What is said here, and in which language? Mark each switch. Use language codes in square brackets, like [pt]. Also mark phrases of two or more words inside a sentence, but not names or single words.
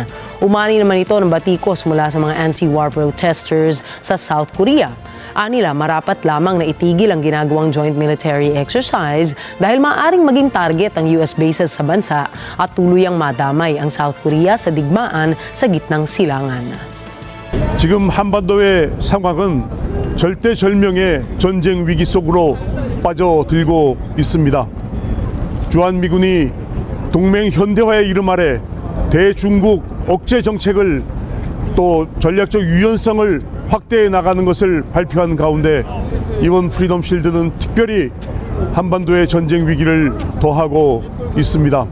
[tl] Umani naman ito ng batikos mula sa mga [en] anti-war protesters [tl] sa South Korea. Anila, marapat lamang na itigil ang ginagawang [en] joint military exercise [tl] dahil maaaring maging target ang US bases sa bansa at tuluyang madamay ang South Korea sa digmaan sa gitnang silangan. [ko] 지금 한반도의 상황은 절대절명의 전쟁 위기 속으로 빠져들고 있습니다. 주한미군이 동맹 현대화의 이름 아래 대중국 억제 정책을 또 전략적 유연성을 확대해 나가는 것을 발표한 가운데 이번 프리덤 실드는 특별히 한반도의 전쟁 위기를 더하고 있습니다.